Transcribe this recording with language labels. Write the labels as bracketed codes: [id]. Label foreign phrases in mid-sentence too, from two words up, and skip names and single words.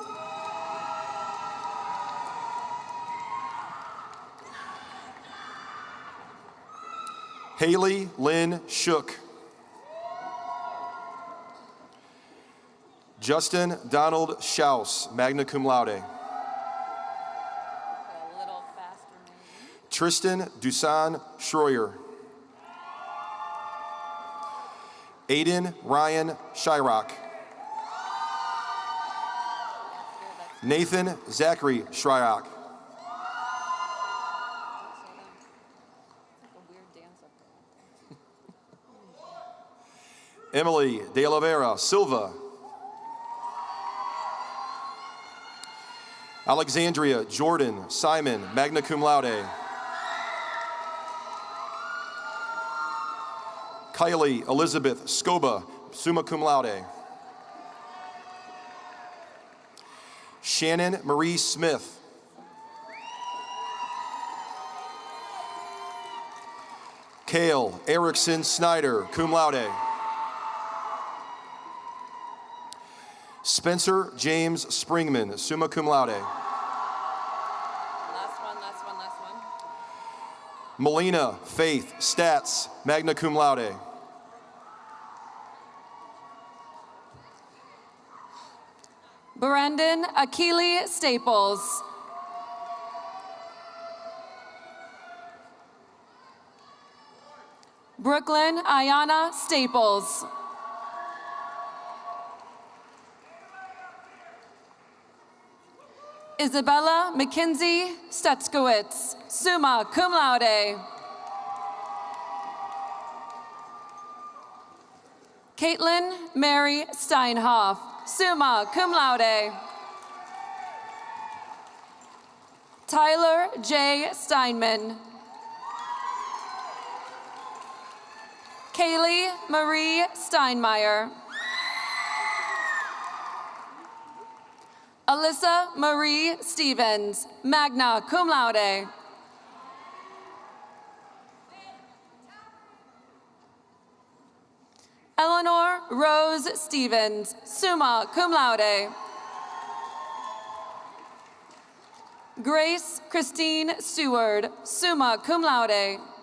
[en] Haley Lynn Shook. Justin Donald Schaus, [la] magna cum laude. [en] A little faster maybe. Tristan Dusan Schroyer. Aiden Ryan Shyrock. Nathan Zachary Shyrock. It's like a weird dance up there. Emily De La Vera Silva. Alexandria Jordan Simon, [la] magna cum laude. [en] Kylie Elizabeth Scoba, [la] summa cum laude. [en] Shannon Marie Smith. Kale Erickson Snyder, [la] cum laude. [en] Spencer James Springman, [la] summa cum laude. [en] Last one. Melina Faith Stats, [la] magna cum laude. [en] Brandon Akili Staples. Brooklyn Ayana Staples. Isabella Mackenzie Stetskowitz, [la] summa cum laude. [en] Caitlin Mary Steinhoff, [la] summa cum laude. [en] Tyler J. Steinman. Kaylee Marie Steinmeier. Alyssa Marie Stevens, [la] magna cum laude. [en] Eleanor Rose Stevens, [la] summa cum laude. [en] Grace Christine Stewart, [la] summa cum laude.